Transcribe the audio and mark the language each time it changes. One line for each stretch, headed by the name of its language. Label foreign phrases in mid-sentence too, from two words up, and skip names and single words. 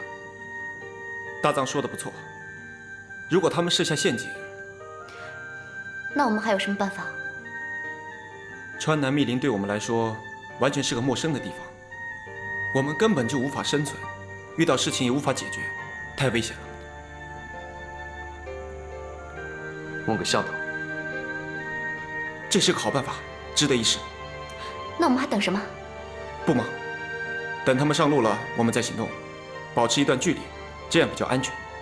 Chinese: 大藏說的不錯，如果他們設下陷阱，那我們還有什麼辦法？川南密林對我們來說完全是個陌生的地方，我們根本就無法生存，遇到事情也無法解決，太危險了。問個向導，這是個好辦法，值得一試。那我們還等什麼？不忙，等他們上路了，我們再行動，保持一段距離，這樣比較安全。